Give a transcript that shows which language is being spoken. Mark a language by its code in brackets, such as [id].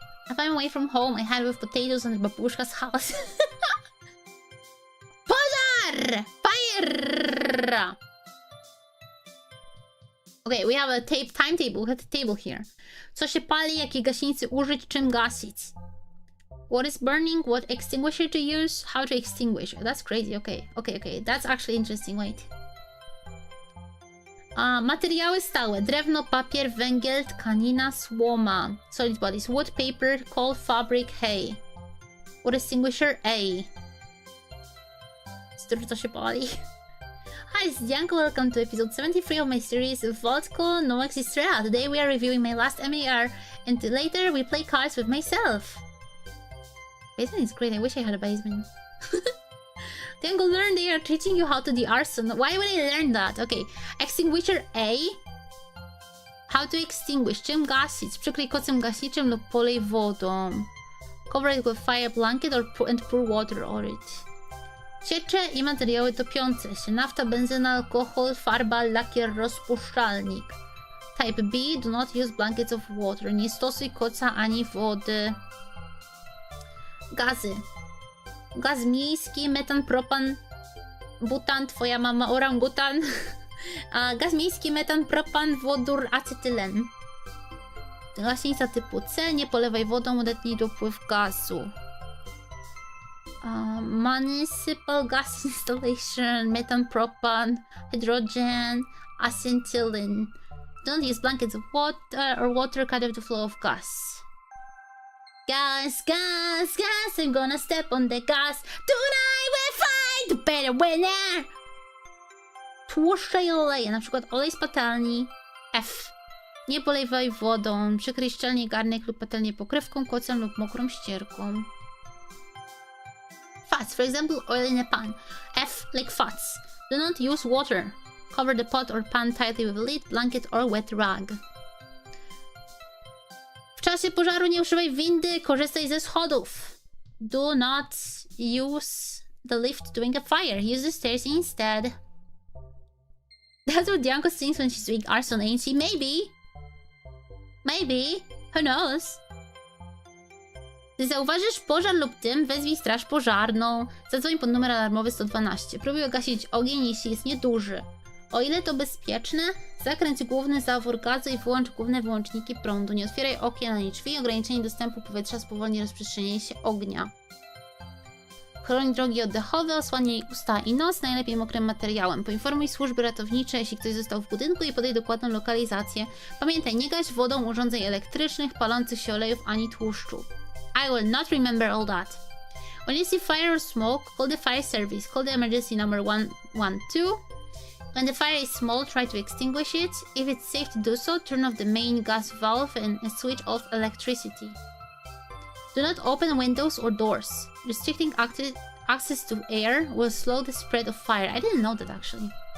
[en] If I'm away from home, I hide with potatoes under Babushka's house. [pl] Pożar! [en] Fire! Okay, we have a timetable. We have a table here. [pl] Co się pali, jakie gaśnicy użyć, czym gasić. [en] What is burning, what extinguisher to use, how to extinguish. That's crazy, okay. That's actually interesting, wait. [pl] Materiały stałe. Drewno, papier, węgiel, tkanina, słoma. [en] Solid bodies. Wood, paper, coal, fabric, hay. What extinguisher? A. [pl] Co się pali? [en] Hi, this is Dianko. Welcome to episode 73 of my series VTuber Debut. Today we are reviewing my last MAR, and later we play cards with myself. Basement is great. I wish I had a basement. Dianko, learn they are teaching you how to do arson. Why would I learn that? Okay, extinguisher A. How to extinguish. [pl] Czym gasić? Przykryj kocem gaśniczym lub polej wodą. [en] Cover it with fire blanket and pour water on it. [pl] Ciecze i materiały topiące się. Nafta, benzyna, alkohol, farba, lakier, rozpuszczalnik. [en] Type B. Do not use blankets of water. [pl] Nie stosuj koca ani wody. Gazy. Gaz miejski, metan, propan, butan, twoja mama orangutan. Gaz miejski, metan, propan, wodór, acetylen. Gaśnica typu C. Nie polewaj wodą, odetnij dopływ gazu. [en] Municipal gas installation, metan, propan, hydrogen, acetylene. Don't use blankets of water or water cut off the flow of gas. Gas, gas, gas, I'm gonna step on the gas. Tonight we'll find the better winner. [pl] Tłuszcze i oleje, na przykład olej z patelni. F. Nie polewaj wodą, przykryj szczelnie garnek lub patelnię pokrywką, kocem lub mokrą ścierką. [en] Fats, for example, oil in a pan. F, like fats. Do not use water. Cover the pot or pan tightly with a lid, blanket or wet rag. [pl] W czasie pożaru nie używaj windy, korzystaj ze schodów. [en] Do not use the lift during a fire. Use the stairs instead. That's what Dianko thinks when she's doing arson, ain't she? Maybe. Maybe. Who knows? [pl] Gdy zauważysz pożar lub dym, wezwij straż pożarną. Zadzwoń pod numer alarmowy 112. Próbuj gasić ogień, jeśli jest nieduży. O ile to bezpieczne, zakręć główny zawór gazu i wyłącz główne wyłączniki prądu. Nie otwieraj okien ani drzwi. Ograniczenie dostępu powietrza spowolni rozprzestrzenienie się ognia. Chroń drogi oddechowe, osłaniaj usta i nos, najlepiej mokrym materiałem. Poinformuj służby ratownicze, jeśli ktoś został w budynku i podaj dokładną lokalizację. Pamiętaj, nie gaś wodą urządzeń elektrycznych, palących się olejów ani tłuszczu. [en] I will not remember all that. When you see fire or smoke, call the fire service. Call the emergency number 112. When the fire is small, try to extinguish it. If it's safe to do so, turn off the main gas valve and switch off electricity. Do not open windows or doors. Restricting access to air will slow the spread of fire. I didn't know that actually.